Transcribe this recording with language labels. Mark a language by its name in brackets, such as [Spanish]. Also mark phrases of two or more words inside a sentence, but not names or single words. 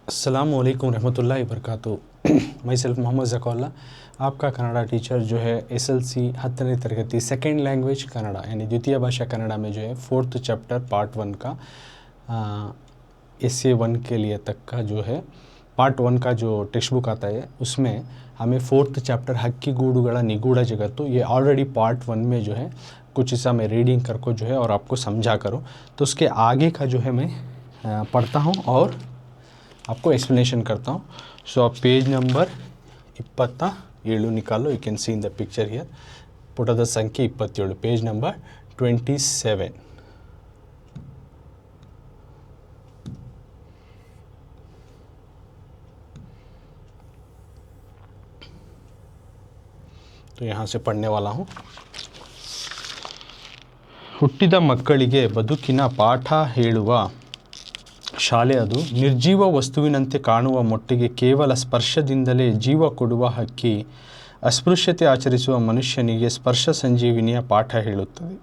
[Arabic] السلام عليكم رحمة الله وبركاته [English] my self [Hindi] मोहम्मद ज़क़ौल्ला आपका कन्नड़ा टीचर जो है SLC [Kannada] 10ನೇ ತರಗತಿ [English] second language [Hindi] कन्नड़ा यानी द्वितीय भाषा कन्नड़ा में जो है 4th चैप्टर पार्ट 1 का SA 1 के लिए तक का जो है पार्ट 1 का जो [English] text book [Hindi] आता है उसमें हमें 4th चैप्टर हक्कीगूಡುಗಳ निगूढ़ जगत्तु ये ऑलरेडी पार्ट 1 में जो है कुछ हिस्सा मैं रीडिंग करको जो है और आपको समझा करूँ, तो उसके आगे का जो है मैं पढ़ता हूँ और आपको एक्सप्लेनेशन करता हूँ। सो आप पेज नंबर 27 निकालो, [English] you can see in the picture here, [Kannada] ಪುಟದ ಸಂಖ್ಯೆ 27 [English] page number [Kannada] 27। [Hindi] तो यहाँ से पढ़ने वाला हूँ। [Kannada] ಹುಟ್ಟಿದ ಮಕ್ಕಳಿಗೆ ಬದುಕಿನ ಪಾಠ ಹೇಳುವ ಶಾಲೆ ಅದು। ನಿರ್ಜೀವ ವಸ್ತುವಿನಂತೆ ಕಾಣುವ ಮೊಟ್ಟೆಗೆ ಕೇವಲ ಸ್ಪರ್ಶದಿಂದಲೇ ಜೀವ ಕೊಡುವ ಹಕ್ಕಿ ಅಸ್ಪೃಶ್ಯತೆ ಆಚರಿಸುವ ಮನುಷ್ಯನಿಗೆ ಸ್ಪರ್ಶ ಸಂಜೀವಿನಿಯ ಪಾಠ ಹೇಳುತ್ತದೆ।